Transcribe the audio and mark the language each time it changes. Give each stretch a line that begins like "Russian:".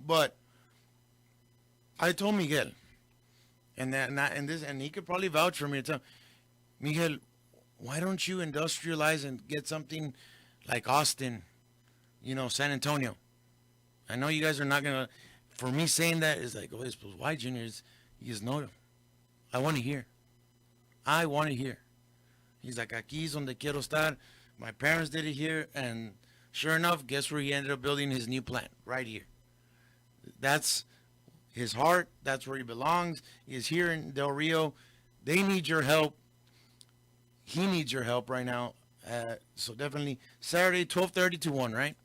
English: But I told Miguel, and he could probably vouch for me. To tell Miguel, why don't you industrialize and get something like Austin, San Antonio? I know you guys are not gonna. For me saying that is like, oh, why, Junior? He goes, no, I want to hear. I want to hear. He's like,
Spanish: aquí es donde quiero estar.
English: My parents did it here, and sure enough, guess where he ended up building his new plant? Right here. That's his heart. That's where he belongs. He is here in Del Rio. They need your help. He needs your help right now. So definitely Saturday, 12:30 to 1, right?